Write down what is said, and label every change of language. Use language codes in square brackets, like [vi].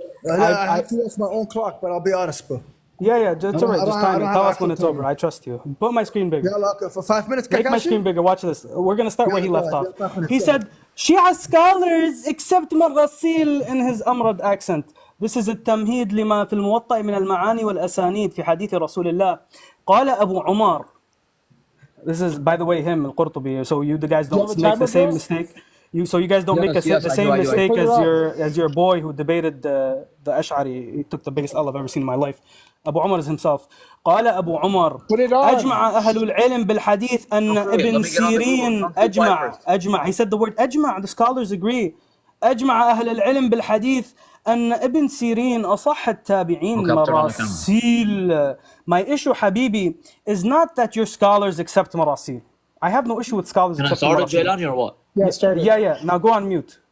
[en] I have to watch my own clock, but I'll be honest, bro. Yeah, it's alright. Just time it. Tell us when it's over. I trust you. Put my screen bigger. Yeah, look, for 5 minutes, Make my screen bigger. Watch this. We're gonna start where he left off. He said, Shia scholars accept Marrasil in his Amrad accent. [ar] This is التمهيد لما في الموطأ من المعاني والأسانيد في حديث رسول الله. قال أبو عمر. [en] This is, by the way, him, Al-Qurtubi. So you guys don't make the same mistake. You guys don't make the same mistake as your boy who debated the Ash'ari. He took the biggest L I've ever seen in my life. Abu Umar is himself. [ar] قال أبو عمر أجمع أهل العلم بالحديث أن ابن سيرين أجمع. [en] He said the word [ar] أجمع. [en] The scholars agree. [ar] أجمع أهل العلم بالحديث أن ابن سيرين أصح التابعين مراسيل. [en] My issue, Habibi, is not that your scholars accept marasil. I have no issue with scholars Can I accepting start it, Marasil. Jailani, or what? Yeah, start it. Yeah. Now go on mute.